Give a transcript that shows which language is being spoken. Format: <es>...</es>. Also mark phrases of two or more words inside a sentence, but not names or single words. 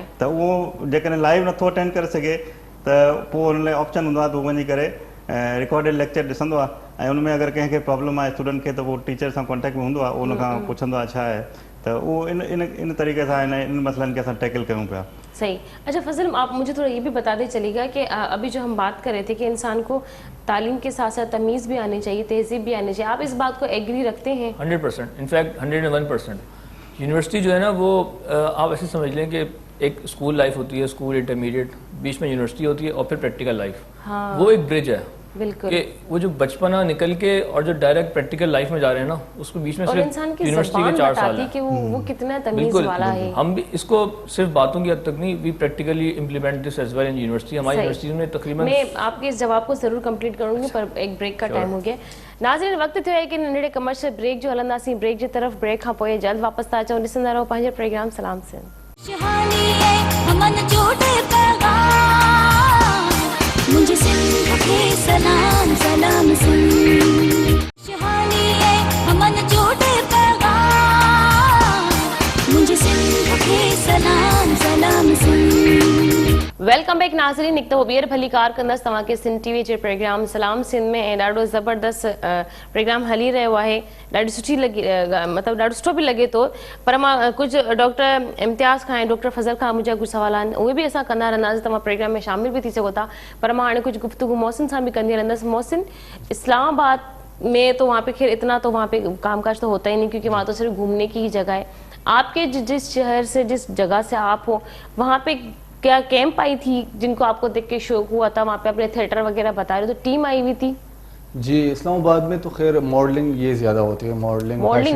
<sd>त उहो जेकॾहिं लाइव नथो अटेंड करे सघे त पोइ हुन लाइ ऑप्शन हूंदो आहे त उहो वञी करे रिकॉर्डेड लेक्चर ॾिसंदो आहे। ऐं उनमें अगरि कंहिंखे प्रॉब्लम आहे स्टूडेंट खे त उहो टीचर सां कॉन्टेक्ट में हूंदो आहे, उन खां पुछंदो आहे छा आहे, त उहो इन तरीक़े सां इन मसइलनि खे असां टैकल कयूं पिया। सही।</sd> <hi>अच्छा फजल, आप मुझे थोड़ा ये भी बताते चलिएगा कि अभी जो हम बात कर रहे थे कि इंसान को तालीम के साथ साथ तमीज़ भी आनी चाहिए, तहजीब भी आनी चाहिए, आप इस बात को एग्री रखते हैं? 100%, इनफैक्ट 101%। यूनिवर्सिटी जो है ना वो आप ऐसे समझ लें कि एक</hi> <en>school life</en> <hi>होती है,</hi> <en>school intermediate,</en> <hi>बीच में यूनिवर्सिटी होती है और फिर</hi> <en>practical life.</en> <hi>हाँ, वो एक ब्रिज है बिल्कुल, कि वो जो बचपना निकल के और जो डायरेक्ट</hi> <en>practical life</en> <hi>में जा रहे हैं ना, उसको बीच में और सिर्फ इंसान की यूनिवर्सिटी ज़बान के 4 साल बताती है। कि वो कितना तमीज़ बिल्कुल, वाला है। हम भी इसको सिर्फ बातों की हद तक नहीं,</hi> <en>we practically implement this as well in university.</en> <hi>हमारी सही। यूनिवर्सिटी में तकरीबन मैं आपके इस जवाब को ज़रूर कंप्लीट करूंगी, पर एक ब्रेक का टाइम हो गया।</hi> <sd>नाज़रीन, वक्त थियो है कि नंढड़े कमर्शियल ब्रेक जो हलंदासीं। ब्रेक जी तरफ़, ब्रेक खां पोइ जल्द वापसि था अचूं। ॾिसंदा रहो पंहिंजो प्रोग्राम सलाम सिंध। खुशहाली है अमन जोड़े पैगाम, मुझे सिंध के सलाम सलाम सिंध। खुशहाली है अमन जोड़े पैगाम, मुझे सिंध के सलाम सलाम सिंध।</sd> <en>welcome back</en> <sd>नाज़रीन, हिकु दफ़ो ॿीहर भली कार कंदसि तव्हांखे सिंध TV जे प्रोग्राम सलाम सिंध में। ऐं ॾाढो ज़बरदस्त प्रोग्राम हली रहियो आहे, ॾाढी सुठी लॻी, मतिलबु ॾाढो सुठो बि लॻे थो। पर मां कुझु डॉक्टर इम्तियाज़ खां ऐं डॉक्टर फज़ल खां मुंहिंजा कुझु सवाल आहिनि, उहे बि असां कंदा रहंदासीं, तव्हां प्रोग्राम में शामिल भी थी सघो था। पर मां हाणे कुझु गुफ्तगू मोहसिन सां भी कंदी रहंदसि।</sd> <hi>मोहसिन, इस्लामाबाद में तो वहाँ पे खैर इतना तो वहाँ पे कामकाज तो होता ही नहीं, क्योंकि वहाँ तो सिर्फ घूमने की ही जगह है। आपके जिस शहर से, जिस जगह से आप हो, वहाँ पे क्या कैंप आई थी जिनको आपको देख के शौक हुआ था? वहाँ पे अपने थिएटर वगैरह बता रहे हो, तो टीम आई हुई थी? जी, इस्लामाबाद में तो खैर मॉडलिंग ये ज़्यादा होती है, मॉडलिंग</hi>